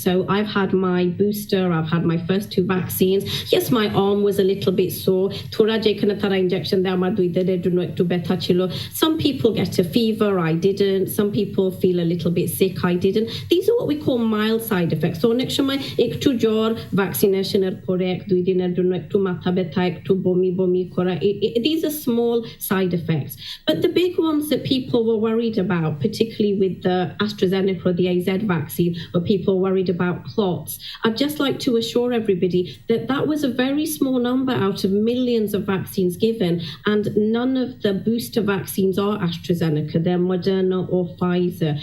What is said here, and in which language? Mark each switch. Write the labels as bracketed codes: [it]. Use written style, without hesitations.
[en] So I've had my booster, I've had my first 2 vaccines. Yes, my arm was a little bit sore. Injection Some people get a fever, I didn't. Some people feel a little bit sick, I didn't. These are what we call mild side effects. So next [bn] সময় একটু জ্বর, ভ্যাকসিনেশনের পরে 2 দিনের জন্য একটু মাথা ব্যথা, একটু বমি বমি করা. [en] These are small side effects. But the big ones that people were worried about, particularly with the AstraZeneca or the AZ vaccine, where people were worried about clots, I'd just like to assure everybody that that was a very small number out of millions of vaccines given, and none of the booster vaccines are AstraZeneca, they're Moderna or Pfizer.